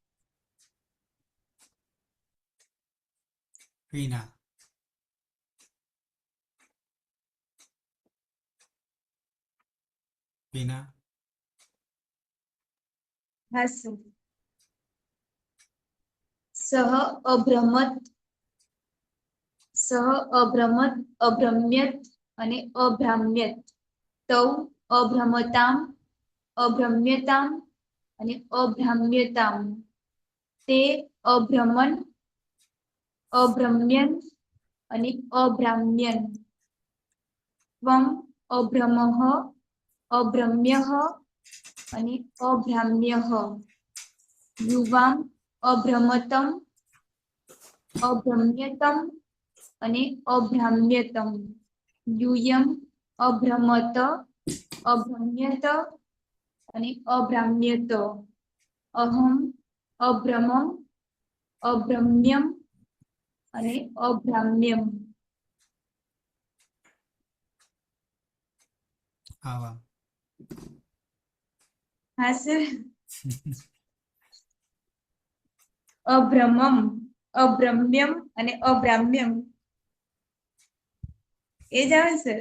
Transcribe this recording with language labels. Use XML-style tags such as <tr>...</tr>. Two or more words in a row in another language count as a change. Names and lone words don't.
<gu>वीणा वीणा હા સર।</gu> <sa>सह अभ्रमत अभ्रम्यत અને અભ્રામ્યત તૌ અભ્રમતામ અભ્રમ્યતામ અને અભ્રામ્યતામ તે અભ્રમણ અભ્રમ્યન અને અભ્રામ્યન ત્વમ અભ્રમઃ અભ્રમ્યઃ અને અભ્રામ્યઃ યુવામ અભ્રમતમ અભ્રમ્યતમ અને અભ્રામ્યતમ यूयम अभ्रमत अभ्रम्यत અને અભ્રામ્યત અહમ અભ્રમમ અભ્રમ્યમ અને અભ્રામ્યમ</sa> <gu>आवा હા સર</gu> <sa>અભ્રમમ અભ્રમ્યમ અને અભ્રામ્યમ</sa> <gu>એ જ આવે સર</gu>